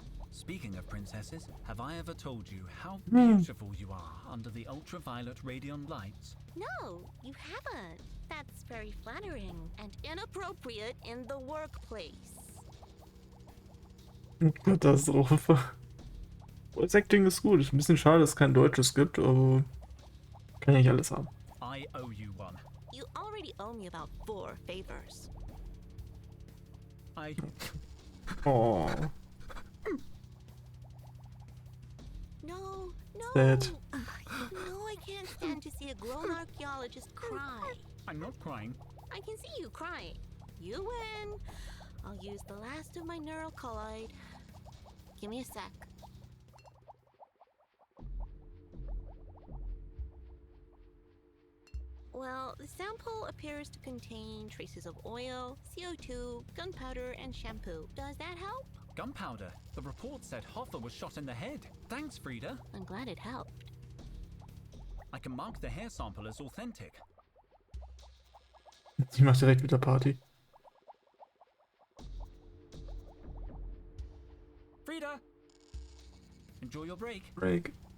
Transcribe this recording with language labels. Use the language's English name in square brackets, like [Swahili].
[English] Speaking of princesses, have I ever told you how beautiful you are under the ultraviolet radion lights? No, you haven't. That's very flattering and inappropriate in the workplace. [German] Katastrophe. Voice Acting ist gut. Ist ein bisschen schade, dass es kein Deutsches gibt, aber kann ja nicht alles haben. [English] I I owe you one. You already owe me about 4 favors. Oh. No, no. Sad. You know I can't stand to see a grown archaeologist cry. I'm not crying. I can see you crying. You win. I'll use the last of my neural colloid. Give me a sec. Well, the sample appears to contain traces of oil, CO2, gunpowder, and shampoo. Does that help? Gunpowder? The report said Hoffer was shot in the head. Thanks, Frida. I'm glad it helped. I can mark the hair sample as authentic. [German] Sie macht direkt wieder Party. [English] Frida! Enjoy your break. Break.